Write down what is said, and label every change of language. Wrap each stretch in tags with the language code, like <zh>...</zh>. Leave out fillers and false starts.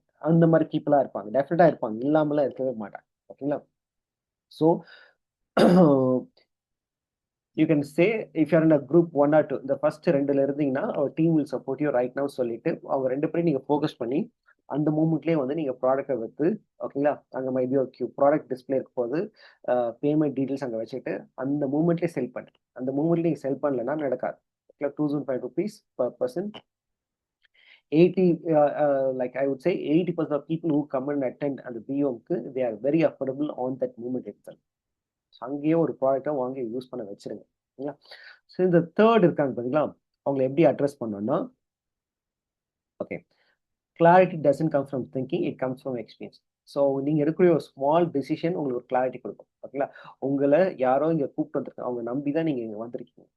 <ta>அந்த மாதிரி பீப்புளாக இருப்பாங்க, டெஃபினட்டாக இருப்பாங்க, இல்லாமலாம் இருக்கவே மாட்டாங்க. ஓகேங்களா, so</ta> <en>you can say if you are in a group 1 or 2,</en> <ta>இந்த ஃபர்ஸ்ட் 2ல இருந்தீங்கன்னா</ta> <en>our team will support you right now</en> <ta>சொல்லிட்டு அவங்க 2 பேரும் நீங்க ஃபோக்கஸ் பண்ணி அந்த மூமெண்ட்லேயே வந்து நீங்க ப்ராடக்ட்டை வைத்து, ஓகேங்களா, அங்கே மைபி ஒரு ப்ராடக்ட் டிஸ்பிளே இருக்கும் போது பேமெண்ட் டீட்டெயில்ஸ் அங்கே வச்சுட்டு அந்த மூமெண்ட்லேயே செல் பண்ணு. அந்த மூமெண்ட்ல நீங்கள் செல் பண்ணலன்னா நடக்காது.</ta> <en>ஓகேங்களா, 2005 rupees per person. 80 like I would say 80% of people who come and attend</en> <ta>அந்த பிஓக்கு</ta> <en>they are very affordable on that moment itself.</en> <ta>அங்கேயே ஒரு ப்ராடக்டை வாங்கி யூஸ் பண்ண வச்சிருங்க. ஓகேங்களா, ஸோ இந்த தேர்ட் இருக்காங்க பார்த்தீங்களா, அவங்களை எப்படி அட்ரஸ் பண்ணோம்னா, okay,</ta> <en>Clarity doesn't come from thinking, it comes from experience.</en> <ta>So நீங்கள் எடுக்கக்கூடிய ஒரு ஸ்மால் டிசிஷன் உங்களுக்கு ஒரு கிளாரிட்டி கொடுக்கும். ஓகேங்களா, உங்களை யாரோ இங்கே கூப்பிட்டு வந்திருக்காங்க, அவங்க நம்பி தான் நீங்கள் இங்கே வந்திருக்கீங்க.</ta>